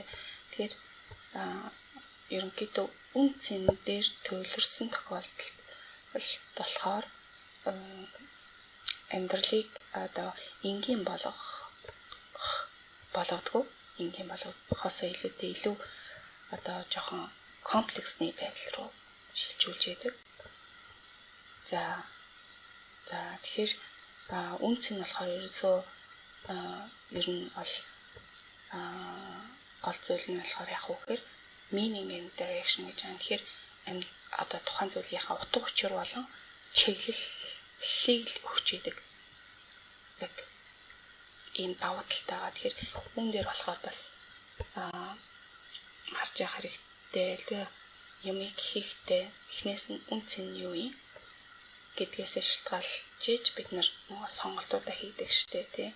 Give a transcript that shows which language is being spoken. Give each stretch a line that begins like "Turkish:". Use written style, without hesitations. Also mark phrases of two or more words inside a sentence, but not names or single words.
Mongolian: Тэгэхээр ерөнхийдөө үнцэн дээр төвлөрсөн тохиолдолд болохоор амьдралыг одоо энгийн болгодгоо энгийн болгохоос илүүтэй илүү одоо жоохон комплексны байдал руу шилжүүлж яадаг. За тэгэхээр үнцэн нь болохоор ерөөсөө ер нь бол гол зүйл нь болохоор яг үгээр
English: meaning and direction
Mongolian: гэж байна. Тэгэхээр одоо тухайн зүйлийнхаа утга учир болон чиглэлийг өгч идэг. Яг ийм давуу талтайгаа тэгэхээр хүн дээр болохоор бас харж яах хэрэгтэй л дээ. Юмыг хийхдээ эхнээс нь үнцэн нь юу юм гэдгээс шалтгаалж бид нар нөгөө сонголтуудаа хийдэг штэ тий.